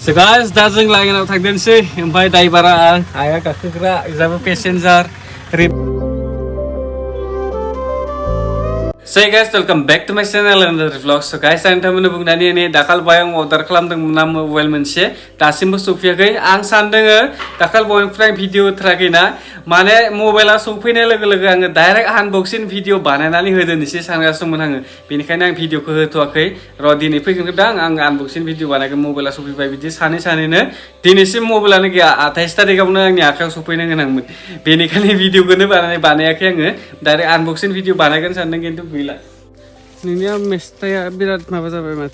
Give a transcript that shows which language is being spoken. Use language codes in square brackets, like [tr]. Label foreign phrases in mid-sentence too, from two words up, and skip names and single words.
[en] So guys, [brx] दा जों लाइनाव थांदोंसै ओमफ्राय ड्राइभारा आं आइया गाखोग्रा इजाबो पेसेन्जार [en] So guys, welcome back to my channel and the vlog. So guys, [brx] आं नोंथांमोननो बुंनानै नै दाखाल बाय आं अर्डार खालामदोंमोन मबाइल मोनसे दासिमबो सफैयाखै आं सानदोङो दाखाल बायनिफ्राय भिडिअ होथाराखैना माने मबाइला सफैनाय लोगो लोगो आङो [en] direct unboxing video [brx] बानायनानै होदोंसै सानगासिनोमोन आङो बेनिखायनो आं भिडिअखौ होथ'वाखै र' दिनै फैगोनदां आं [en] unboxing video [brx] बानायगोन मबाइला सफैबाय बिदि सानैनो दिनैसिम मबाइलानो गैया 28 थारिखआवनो आंनि आखायाव सफैनो गोनांमोन बेनिखायनो भिडिअखौनो बानायाखै आङो [en] direct unboxing video [brx] बानायगोन सानदों खिन्थु गैला नोंनिया मेस्टाया बिराद माबा जाबाय माथो